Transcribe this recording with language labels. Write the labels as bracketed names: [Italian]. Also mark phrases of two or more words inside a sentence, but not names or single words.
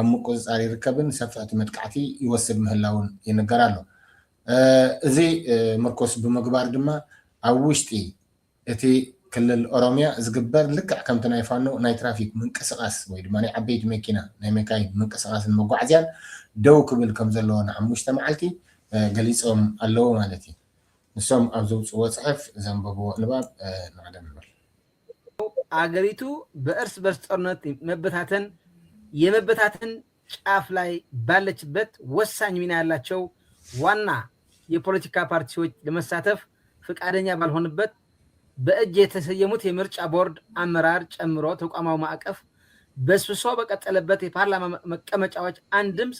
[Tigrinya] ምቁፅፃር ይርከብን ሰፍሕቲ መጥቃዕቲ ይወስድ ምህላውን ይነገር ኣሎ። እዚ ምርኮስ ብምግባር ድማ ኣብ ውሽጢ እቲ ክልል ኦሮሚያ ዝግበር ልክዕ ከምቲ ናይ ፋኖ ናይ ትራፊክ ምንቅስቃስ ወይ ድማ ናይ ዓበይቲ መኪና ናይ መካይን ምንቅስቃስን መጓዓዝያን ደው ክብል ከም ዘለዎ ን5 መዓልቲ ገሊፆም ኣለዎ ማለት እዩ። ንሶም ኣብ ዘውፅዎ ፅሑፍ ዘንበብዎ ንባብ ንዕደም ንብል። [Amharic] አገሪቱ በእርስ በርስ ጦርነት የመበታተን ጫፍ ላይ ባለችበት ወሳኝ ሚና ያላቸው ዋና የፖለቲካ ፓርቲዎች ለመሳተፍ ፈቃደኛ ባልሆነበት በእጅ የተሰየሙት የምርጫ ቦርድ አመራር ጨምሮ ተቋማዊ ማዕቀፍ በስብሶ በቀጠለበት የፓርላማ መቀመጫዎች አንድ